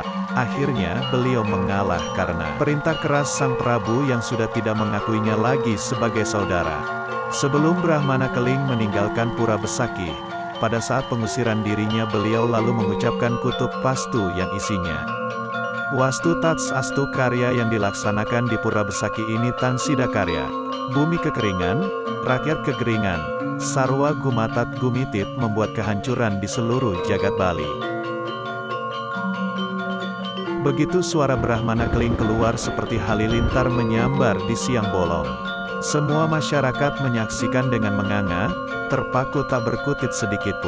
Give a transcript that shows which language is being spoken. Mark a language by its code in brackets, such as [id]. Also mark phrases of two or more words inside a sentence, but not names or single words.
[id] Akhirnya beliau mengalah karena perintah keras Sang Prabu yang sudah tidak mengakuinya lagi sebagai saudara. Sebelum Brahmana Keling meninggalkan Pura Besakih, pada saat pengusiran dirinya beliau lalu mengucapkan kutub pastu yang isinya [sa] Wastu Tats Astu [id] karya yang dilaksanakan di Pura Besakih ini [ban] tan sida karya. [id] Bumi kekeringan, rakyat kekeringan, [ban] sarwa gumatat gumitit [id] membuat kehancuran di seluruh jagat Bali. Begitu suara Brahmana Keling keluar seperti halilintar menyambar di siang bolong. Semua masyarakat menyaksikan dengan menganga, terpaku tak berkutit sedikitpun.